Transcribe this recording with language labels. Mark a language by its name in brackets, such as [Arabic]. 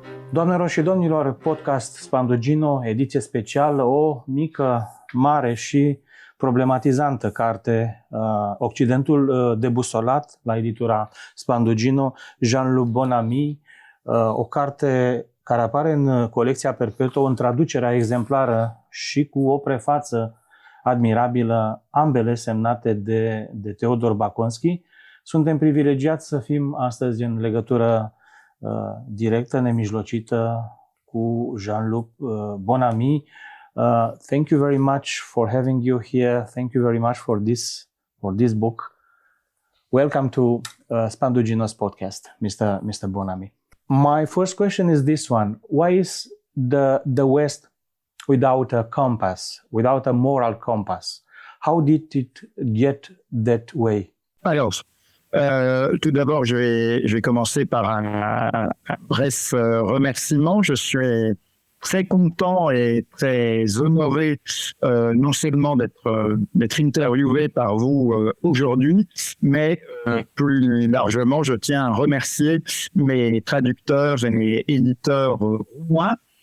[Romanian] Doamnelor și domnilor, podcast Spandugino, ediție specială, o mică, mare și problematizantă carte, Occidentul debusolat, la editura Spandugino, Jean-Luc Bonamy, o carte care apare în colecția Perpetuă, în traducerea exemplară și cu o prefață admirabilă, ambele semnate de Teodor Baconski. Suntem privilegiați să fim astăzi în legătură directă, nemijlocită cu Jean-Luc Bonamy. [English] Thank you very much for having you here. Thank you very much for this book. Welcome to Spandugino's podcast, Mr. Bonamy. My first question is this one: why is the West without a compass, without a moral compass? How did it get that way? [French] Alors, tout d'abord, je vais commencer par un bref remerciement. Je suis très content et très honoré non seulement d'être interviewé par vous aujourd'hui, mais plus largement, je tiens à remercier mes traducteurs et mes éditeurs roumains.